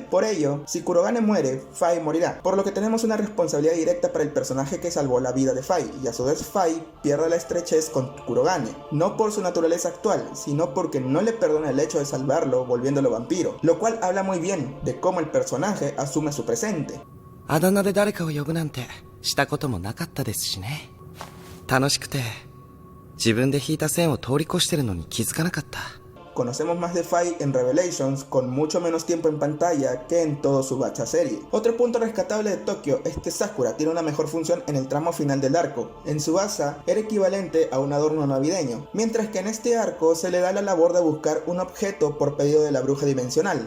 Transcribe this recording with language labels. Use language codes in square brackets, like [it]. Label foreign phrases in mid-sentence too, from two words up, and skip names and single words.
[es] Por ello, si Kurogane muere, Fai morirá, por lo que tenemos una responsabilidad directa para el personaje que salvó la vida de Fai, y a su vez Fai pierde la estrechez con Kurogane, no por su naturaleza actual, sino porque no le perdona el hecho de salvarlo volviéndolo vampiro, lo cual habla muy bien de cómo el personaje asume su presente. [ja] あだ名で誰かを呼ぶなんてしたこともなかったですしね。楽しくて自分で引いた線を通り越してるのに気づかなかった。 [es] conocemos más de Fai en Revelations con mucho menos tiempo en pantalla que en todo su bacha serie. Otro punto rescatable de Tokio es que Sakura tiene una mejor función en el tramo final del arco. En Tsubasa era equivalente a un adorno navideño, mientras que en este arco se le da la labor de buscar un objeto por pedido de la bruja dimensional.